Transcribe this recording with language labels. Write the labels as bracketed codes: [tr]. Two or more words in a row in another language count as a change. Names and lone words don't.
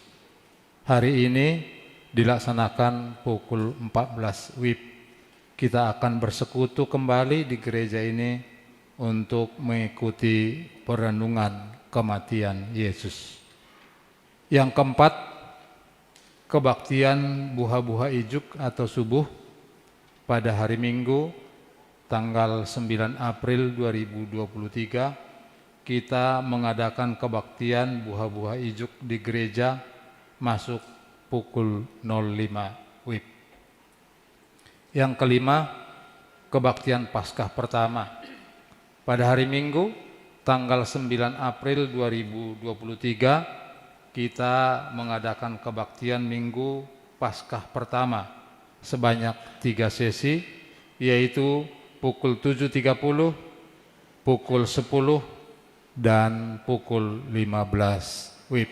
[id] Hari ini dilaksanakan pukul 14 WIB. Kita akan bersekutu kembali di gereja ini untuk mengikuti perenungan kematian Yesus. Yang keempat, kebaktian [bbc] buha-buha ijuk [id] atau subuh pada hari Minggu tanggal 9 April 2023 kita mengadakan kebaktian [bbc] buha-buha ijuk [id] di gereja masuk pukul 05 WIB. Yang kelima, kebaktian Paskah pertama pada hari Minggu tanggal 9 April 2023 kita mengadakan kebaktian Minggu Paskah pertama sebanyak 3 sesi, yaitu pukul 7.30, pukul 10, dan pukul 15 WIB.